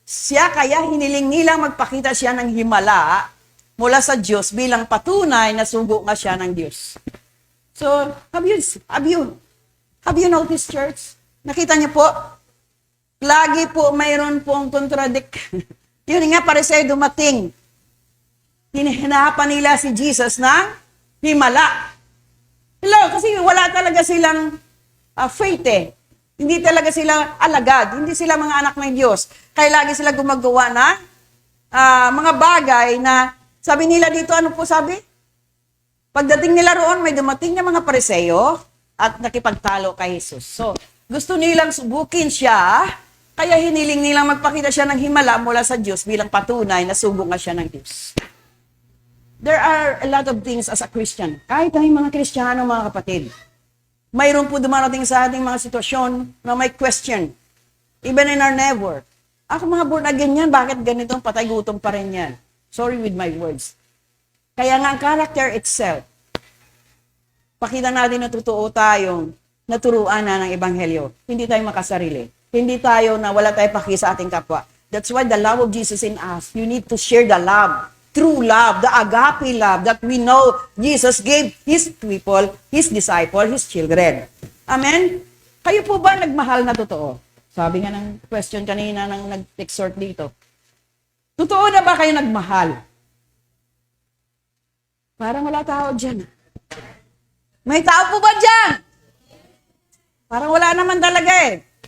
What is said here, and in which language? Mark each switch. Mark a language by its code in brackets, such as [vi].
[tl] Kaya hiniling nilang magpakita siya ng himala mula sa Diyos bilang patunay na sugo nga siya ng Diyos. [en] So, have you noticed, church? [tl] Nakita niyo po? Lagi po mayroon pong contradict. Yun nga, Pariseo dumating. Hinahanapan nila si Jesus ng himala. Hello, kasi wala talaga silang faith eh. Hindi talaga sila alagad. Hindi sila mga anak ng Diyos. Kaya lagi sila gumagawa na mga bagay na sabi nila dito, ano po sabi? Pagdating nila roon, may dumating na mga Pariseo at nakipagtalo kay Jesus. So, gusto nilang subukin siya, kaya hiniling nilang magpakita siya ng himala mula sa Diyos bilang patunay na sugo nga siya ng Diyos. [en] There are a lot of things as a Christian. [tl] Kahit tayong mga Kristiyano, mga kapatid, mayroon po dumarating sa ating mga sitwasyon na may question. [en] Even in our neighbor. [tl] Ako mga born again yan, bakit ganitong patay gutom pa rin yan? [en] Sorry with my words. [tl] Kaya nga ang character itself, pakita natin na totoo tayong naturuan na ng Ebanghelyo. Hindi tayo makasarili. Hindi tayo na wala tayo paki sa ating kapwa. [en] That's why the love of Jesus in us, you need to share the love. True love, the agape love that we know Jesus gave His people, His disciple, His children. [tl] Amen? Kayo po ba nagmahal na totoo? Sabi nga ng question kanina ng nag-exhort dito. Totoo na ba kayo nagmahal? Parang wala tao dyan. May tao po ba dyan? Parang wala naman talaga eh.